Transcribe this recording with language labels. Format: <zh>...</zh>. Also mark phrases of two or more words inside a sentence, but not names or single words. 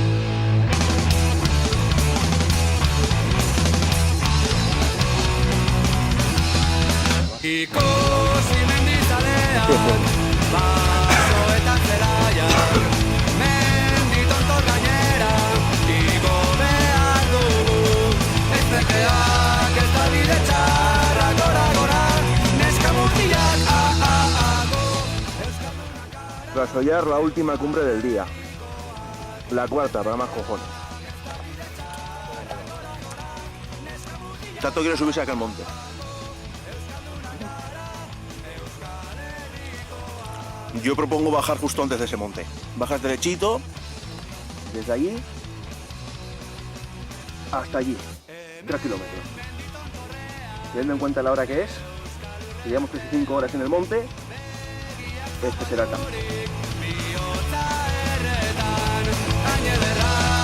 <eu>Ikusi mendizaleak, baso eta zelaiak, mendi tontor gainera, igo behar dugu. Ez nekeak ez da bide txarrak, gora, gora, neska mutilak, go,</eu> <es>Tras hollar la última cumbre del día. La cuarta, para más cojones. Tato quiere subirse a aquel monte. Yo propongo bajar justo antes de ese monte. Bajas derechito, desde allí hasta allí, 3 kilómetros. Teniendo en cuenta la hora que es, si llevamos 35 horas en el monte, este será el camino.</es> <eu>bihotza erretan, gaine derra</eu>